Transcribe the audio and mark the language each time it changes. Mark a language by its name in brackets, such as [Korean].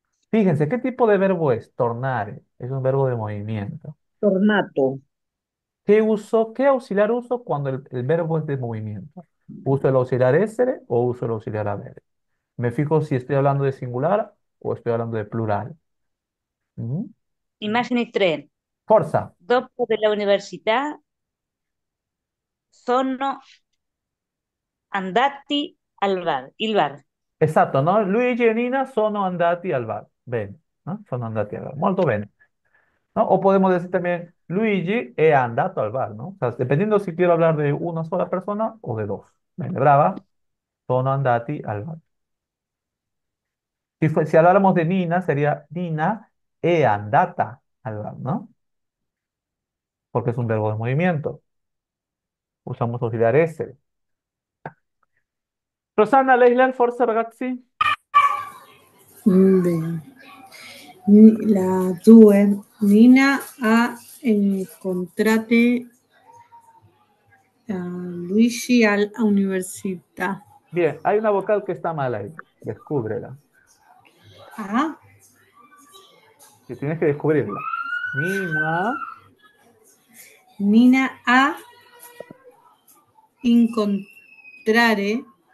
[Spanish] Fíjense, ¿qué tipo de verbo es? Tornare. Es un verbo de movimiento. [Italian] Tornato. [Spanish] ¿Qué uso? ¿Qué auxiliar uso cuando el verbo es de movimiento? ¿Uso el auxiliar essere o uso el auxiliar avere? Me fijo si estoy hablando de singular o estoy hablando de plural. Mhm. [Italian] Immagini 3. Forza. Dopo della università sono andati al bar, il bar. Esatto, no? Luigi e Nina sono andati al bar. Bene, no? Sono andati al bar. Molto bene. ¿No? [Spanish] O podemos decir también, [Italian] Luigi è andato al bar, [Spanish] ¿no? O sea, dependiendo si quiero hablar de una sola persona o de dos. [Italian] Bene, brava. Sono andati al bar. [Spanish] Si habláramos de Nina, sería [Italian] Nina è andata al bar, [Spanish] ¿no? Porque es un verbo de movimiento. Usamos auxiliar S. [Italian] Rosanna, Leila, forza ragazzi. Bene. La 2. Nina ha incontrato Luigi all'università. [Spanish] Bien, hay una vocal que está mal ahí. Descúbrela. Ah, Que tienes que descubrirla. [Italian] Nina. Nina ha incontrare,